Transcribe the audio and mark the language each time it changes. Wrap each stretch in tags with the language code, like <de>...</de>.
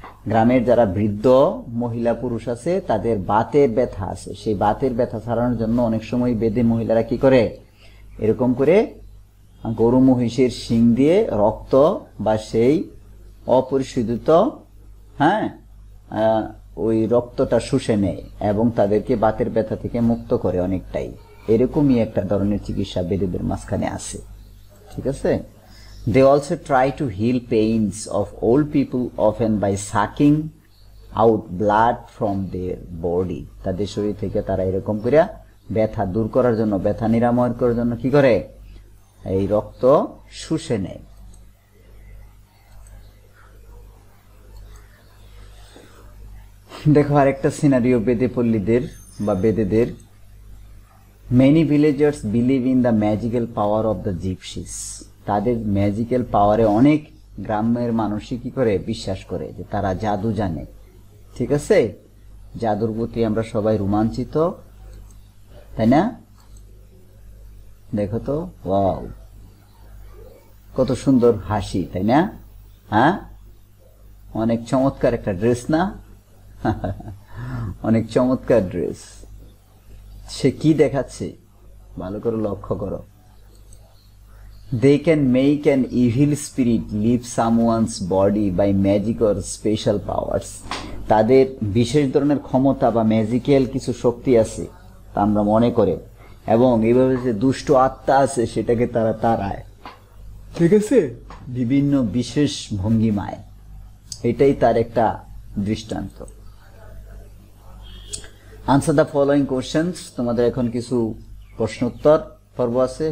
<bn>গ্রামের যারা বৃদ্ধ মহিলা পুরুষ আছে তাদের বাতের ব্যথা আছে, সেই বাতের ব্যথা ছাড়ানোর জন্য অনেক সময় বেদে মহিলারা কি করে, এরকম করে গরু মহিষের শিং দিয়ে রক্ত বা সেই অপরিশোধিত, হ্যাঁ, ওই রক্তটা শুষে নেয় এবং তাদেরকে বাতের ব্যথা থেকে মুক্ত করে অনেকটাই। এরকমই একটা ধরনের চিকিৎসা বেদেদের মাঝখানে আছে, ঠিক আছে?</bn> <en>They also try to heal pains of old people often by sucking out blood from their body.</en> <bn>তাদের শরীর থেকে তারা এরকম করে ব্যথা দূর করার জন্য, ব্যথা নিরাময় করার জন্য কি করে, এই রক্ত শুষে নেয়। দেখো আরেকটা সিনারিও বেদে পল্লীদের বা বেদেদের।</bn> <en>Many villagers believe in the magical power of the gypsies.</en> <bn>তাদের ম্যাজিক্যাল পাওয়ারে অনেক গ্রামের মানুষই কি করে, বিশ্বাস করে যে তারা জাদু জানে, ঠিক আছে? জাদুর প্রতি আমরা সবাই রোমাঞ্চিত, তাই না? দেখো তো, ওয়াও, কত সুন্দর হাসি, তাই না? হ্যাঁ, অনেক চমৎকার একটা ড্রেস না? অনেক চমৎকার ড্রেস। সে কি দেখাচ্ছে ভালো করে লক্ষ্য করো।</bn> <en>They can make an evil spirit leave someone's body by magic or special powers.</en> <bn>তাদের বিশেষ ধরনের ক্ষমতা বা ম্যাজিক্যাল কিছু শক্তি আছে, তা আমরা মনে করে, এবং এইভাবে যে দুষ্ট আত্মা আছে সেটাকে তারা তাড়ায়, ঠিক আছে, বিভিন্ন বিশেষ ভঙ্গিমায়। এটাই তার একটা দৃষ্টান্ত।</bn> <en>Answer the following questions.</en> <bn>তোমাদের এখন কিছু প্রশ্নোত্তর পর্ব আছে।</bn>